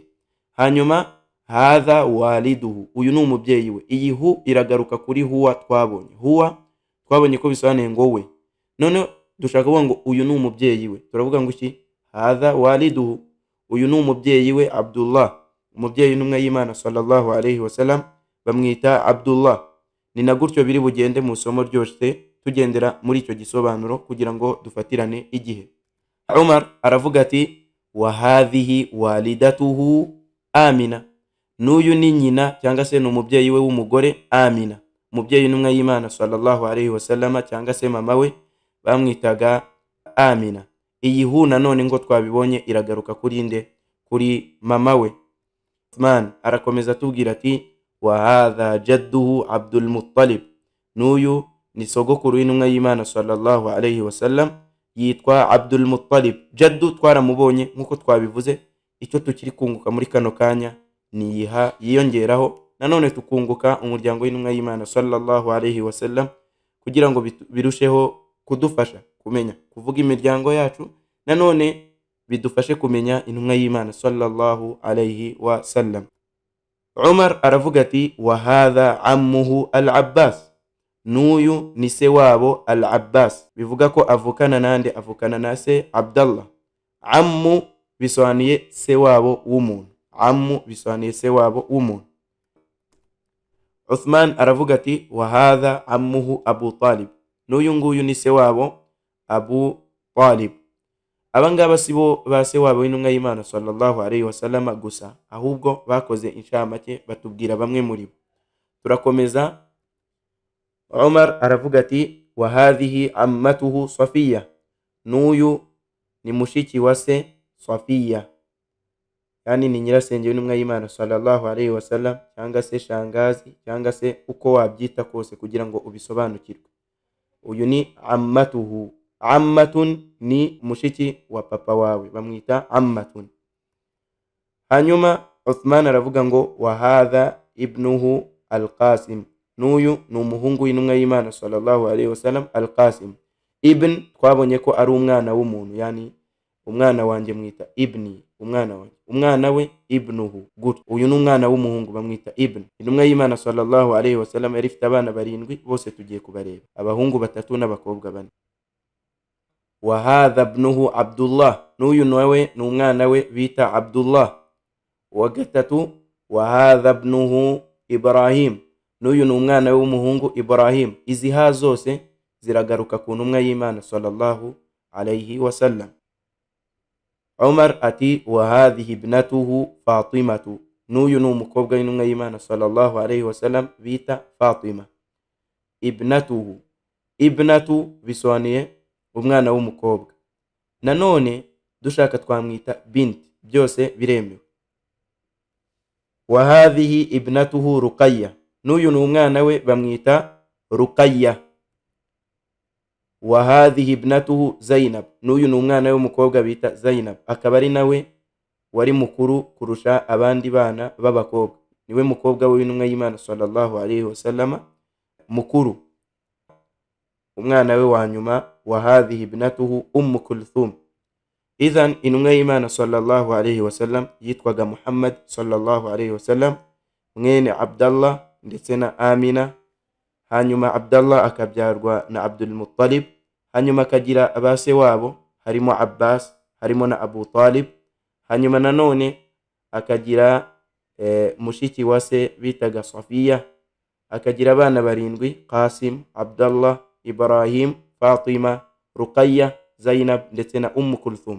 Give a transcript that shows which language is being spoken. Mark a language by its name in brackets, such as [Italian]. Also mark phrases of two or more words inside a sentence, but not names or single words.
[Kinyarwanda] Hanyuma [Arabic] هذا والده, [Kinyarwanda] uyu ni umubyeyi we. Iyi hu iragaruka kuri huwa twabonye. Huwa twabonye ko bisobanuye ngo we. None dushaka kuvuga ngo uyu ni umubyeyi we, turavuga ngo iki? [Arabic] هذا والده, [Kinyarwanda] uyu ni umubyeyi we Abdullah. Umubyeyi n'umwe y'Imana [Arabic] صلى الله عليه وسلم [Kinyarwanda] bamwita Abdullah. Ni na gutyo biri bugende mu somo ryose tugendera muri icyo gisobanuro kugira ngo dufatirane igihe. Umar aravuga ati, [Arabic] وهذه والدته آمنة, [Kinyarwanda] n'uyu ni nyina cyangwa se ni umubyeyi we w'umugore Amina. Umubyeyi n'umwe y'Imana [Arabic] صلى الله عليه وسلم [Kinyarwanda] cyangwa se mama we bamwitaga Amina. Iyi hu nanone ngo twabibonye iragaruka kuri nde? Kuri mama we. Uthman arakomeza atubwira ati, [Arabic] وهذا جده عبد المطلب, [Kinyarwanda] n'uyu ni sogokuru w'intumwa y'Imana [Arabic] صلى الله عليه وسلم, [Kinyarwanda] yitwa Abdul Muttalib. Jaddu twaramubonye nkuko twabivuze. Icyo tukiri kunguka muri kano kanya ni yiha yiyongeraho, nanone tukunguka umuryango w'intumwa y'Imana [Arabic] صلى الله عليه وسلم [Kinyarwanda] kugira ngo birusheho kudufasha kumenya kuvuga imiryango yacu, nanone bidufashe kumenya intumwa y'Imana [Arabic] صلى الله عليه وسلم. [Kinyarwanda] Umar aravuga ati, [Arabic] وهذا عمه العباس, [Kinyarwanda] n'uyu ni se wabo al-Abbas. Bivuga ko avukana nande? Avukana na se Abdallah. Ammu bisobanuye se wabo w'umuntu. Ammu bisobanuye se wabo w'umuntu. Uthman aravuga ati, [Arabic] وهذا عمه أبو طالب, [Kinyarwanda] n'uyu nguyu ni se wabo Abu Talib. Abangaba sibo ba se wabo w'intumwa y'Imana [Arabic] صلى الله عليه وسلم [Kinyarwanda] gusa, ahubwo bakoze inshamake batubwira bamwe muri bo. Turakomeza. Umar aravuga ati, [Arabic] وهذه عمته صفية, [Kinyarwanda] n'uyu ni mushiki wa se Safiya, yani ni nyirasenge w'intumwa y'Imana [Arabic] صلى الله عليه وسلم [Kinyarwanda] cyangwa se shangazi cyangwa se uko wabyita kose kugira ngo ubisobanukirwe. Uyu ni ammatuhu. Ammatun ni mushiki wa papa wawe, bamwita ammatun. Hanyuma Uthman aravuga ngo, [Arabic] وهذا ابنه القاسم, [Kinyarwanda] n'uyu ni umuhungu w'intumwa y'Imana [Arabic] صلى الله عليه وسلم [Kinyarwanda] al-Qasim. Ibn twabonye ko ari umwana w'umuntu, yani umwana wanjye mwita ibni, umwana wanjye, umwana we ibnuhu, gutyo. Uyu ni umwana w'umuhungu bamwita ibn. Intumwa y'Imana [Arabic] صلى الله عليه وسلم [Kinyarwanda] yari ifite abana 7, bose tugiye kubareba, abahungu 3 n'abakobwa 4. [Arabic] وهذا ابنه عبد الله, [Kinyarwanda] n'uyu nawe ni umwana we bita Abdullah. Wa gatatu [Arabic] وهذا ابنه إبراهيم, [Kinyarwanda] n'uyu ni umwana we w'umuhungu Ibrahim. Izi ha zose ziragaruka ku ntumwa y'Imana [Arabic] صلى الله عليه وسلم. [Kinyarwanda] Umar ati [Arabic] وهذه ابنته فاطمة, [Kinyarwanda] n'uyu ni umukobwa w'intumwa y'Imana [Arabic] صلى الله عليه وسلم [Kinyarwanda] bita Fatima. [Arabic] ابنته ابنة [Kinyarwanda] bisobanuye umwana w'umukobwa. Nanone dushaka twamwita bint, byose biremewe. [Arabic] وهذه ابنته رقية, [Kinyarwanda] n'uyu ni umwana we bamwita Ruqayya. [Arabic] وهذه ابنته زينب, [Kinyarwanda] n'uyu ni umwana we w'umukobwa bita Zainab, akaba ari nawe wari mukuru kurusha abandi bana b'abakobwa, niwe mukobwa w'intumwa y'Imana [Arabic] صلى الله عليه وسلم [Kinyarwanda] mukuru. Umwana we wa nyuma [Arabic] وهذه ابنته كلثوم. [Kinyarwanda] Idhan intumwa y'Imana [Arabic] صلى الله عليه وسلم [Kinyarwanda] yitwaga Muhammad [Arabic] صلى الله عليه وسلم [Kinyarwanda] mwene Abdallah ndetse na Amina. Hanyuma Abdallah akabyarwa na Abdul Muttalib, hanyuma akagira abase wabo harimo Abbas, harimo na Abu Talib. Hanyuma nanone akagira mushiki wa se bitaga Safiya, akagira abana 7: Qasim, Abdallah, Ibrahim, Fatima, Ruqayya, Zainab ndetse na Kulthum.